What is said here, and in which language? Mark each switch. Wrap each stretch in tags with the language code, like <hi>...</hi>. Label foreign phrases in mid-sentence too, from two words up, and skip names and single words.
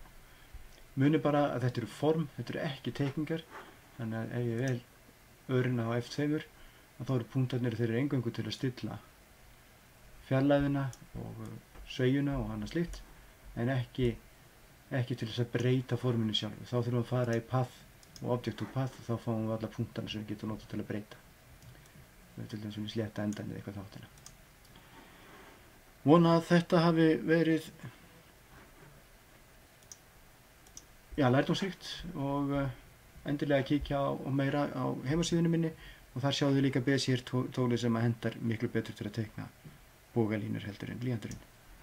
<is>Munið bara að þetta eru form, þetta eru ekki teikningar, þannig að ef ég vel örina á F2, þá eru punktarnir þeir eingöngu til að stilla fjarlægðina og sveigjuna og annað slíkt, en ekki til þess að breyta forminu sjálfu. Þá þurfum við að fara í path og</is> <en>object to path,</en> <is>og þá fáum við alla punktarna sem við getum notað til að breyta. Það er til dæmis svona slétta endan eða eitthvað þáttina. Vona að þetta hafi verið lærdómsríkt, og endilega kíkja á meira á heimasíðunni minni, og þar sjáðu líka Bezier tólið sem hendar miklu betur til að teikna bógalínur heldur en blýanturinn.</is>